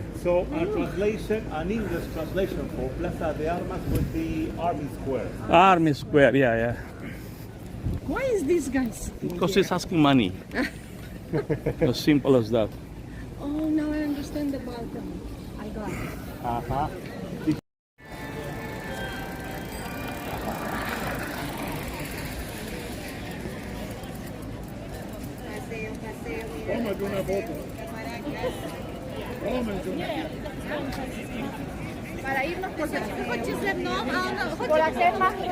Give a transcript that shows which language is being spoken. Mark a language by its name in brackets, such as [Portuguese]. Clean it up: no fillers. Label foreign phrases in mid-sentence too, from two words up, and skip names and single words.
[English] So an English translation for Plaza de Armas would be Army Square. Army Square, yeah. Why is this guy sitting Because here? he's asking money. As simple as that. Oh, now I understand the balcony. I got it. Uh-huh. [Spanish] Para irnos por [Polish] chodźcie ze mną, a ona chodźcie.